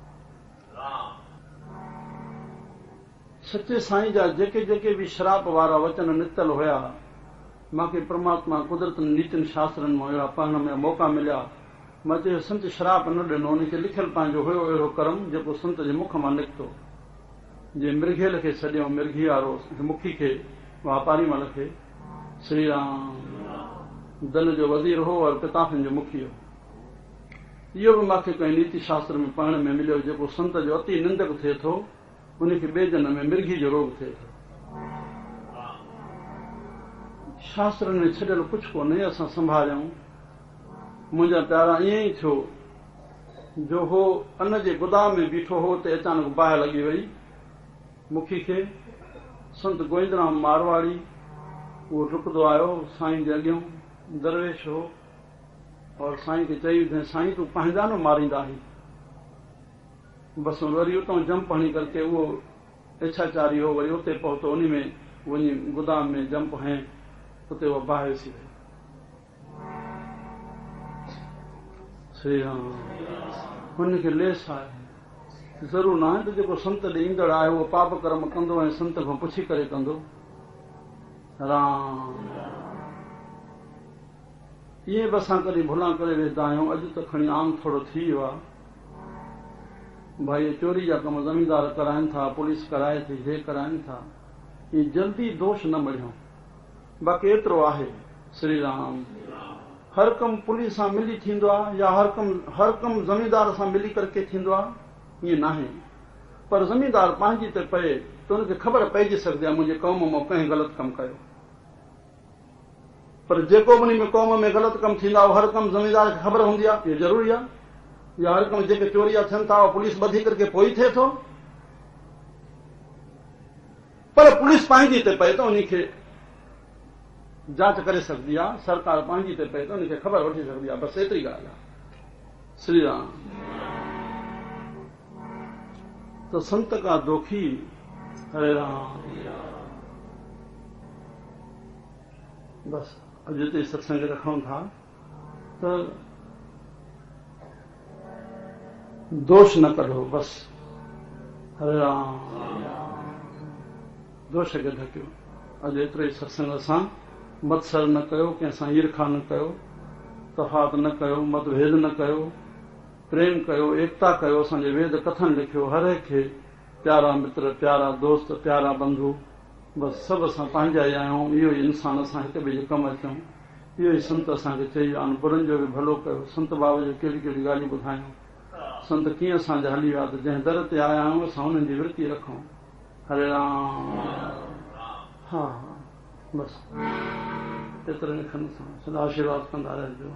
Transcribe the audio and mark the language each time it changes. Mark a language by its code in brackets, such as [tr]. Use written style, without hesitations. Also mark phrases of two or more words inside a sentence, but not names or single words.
[sd] सचे साईं जा जेके जेके बि श्राप वारा वचन निकतल हुया, मूंखे परमात्मा कुदरत नीतिन शास्त्रनि में हुया पढ़ण में मौक़ा मिलिया। मां चयो संत श्राप न ॾिनो, उनखे लिखियलु पंहिंजो हुयो अहिड़ो कर्म जेको संत जे मुख मां निकितो। जे मृगेल खे छॾियो, मृगी वारो मुखी खे, वापारी मल खे। श्री राम। धन जो वज़ीर हो और पिताफिन जो मुखी हो। इहो बि मूंखे कंहिं नीति शास्त्र में पढ़ण में मिलियो, जेको संत जो अति निंदक थिए थो, उनखे ॿिए जन्म में मृगी जो रोग थिए थो। शास्त्रनि में छॾियल कुझु कोन्हे, असां संभालियूं। मुंहिंजा प्यारा ईअं ई थियो जो हो अन्न जे गोदाम में बीठो हो, ते अचानक बाहि लॻी वई मुखी खे। संत गोविंदराम मारवाड़ी उहो डुकंदो आयो साईं जे अॻियां, दरवेश हो, और साईं खे चई, साईं तूं पंहिंजा न मारींदा आहीं। बसि वरी उतां जंप हणी करके उहो इच्छाचारी हो, वरी उते पहुतो, उन में वञी गोदाम में जंप हणी उते उहा बाहि विसी वई। श्री राम। हुनखे लेस आहे, ज़रूरु न आहे त जेको संत ॾे ईंदड़ आहे उहो पाप कर्म कंदो ऐं संत खां पुछी करे कंदो। राम। इहे बि असां कॾहिं भुला करे वेंदा आहियूं। अॼु त खणी आम थोरो थी वियो आहे। भाई चोरी जा कम ज़मींदार कराइनि था, पुलिस कराए थी, हे कराइनि था, ये जल्दी दोष न मढ़ियो। बाक़ी एतिरो आहे श्री राम, हर कम पुलिस सां मिली थींदो आहे या हर कम ज़मींदार सां मिली करके थींदो आहे, ईअं नाहे। पर ज़मींदार पंहिंजी ते पए त हुनखे ख़बर पइजी सघंदी आहे मुंहिंजे क़ौम मां कंहिं ग़लति कमु कयो। पर जेको बि उन में क़ौम में ग़लति कमु थींदा उहो हर कम ज़मींदार खे ख़बर हूंदी आहे, इहो ज़रूरी आहे। या हर कम जेके चोरिया थियनि था उहो पुलिस ॿधी करके पोइ थिए थो। पर पुलिस पंहिंजी ते पए त उनखे जांच करे [hi] सकती है, [sd] सरकार पंहिंजी ते पए त उनखे ख़बर वठी [hi] सकती है, [sd] बस एतिरी ॻाल्हि आहे। श्री राम। [hi] तो संत का दोखी, हरे राम। [sd] बस अब जिते सत्संग रखूं था तो दोष न कढो, बस हरे राम। दोष खे ढकियो। अॼु एतिरो ई सत्संग सां मत्सर न कयो, कंहिंसां ईर्खा न कयो, तफ़ात न कयो, मतभेद न कयो, प्रेम कयो, एकता कयो। असांजे वेद कथन लिखियो, हर एक खे प्यारा मित्र, प्यारा दोस्त, प्यारा बंधु, बस सभु असां पंहिंजा ई आहियूं। इहो ई इंसान असां हिक ॿिए जे कमु अचूं। इहो ई संत असांखे चई आहे, बुरनि जो बि भलो कयो। संत बाबा जो कहिड़ी कहिड़ी ॻाल्हियूं ॿुधायूं, संत कीअं असांजा हली विया, त जंहिं दर ते आया आहियूं असां हुननि जी विरती रखूं। हरे राम। हा बस एतिरे लिखनि सां सदा आशीर्वाद कंदा रहिजो।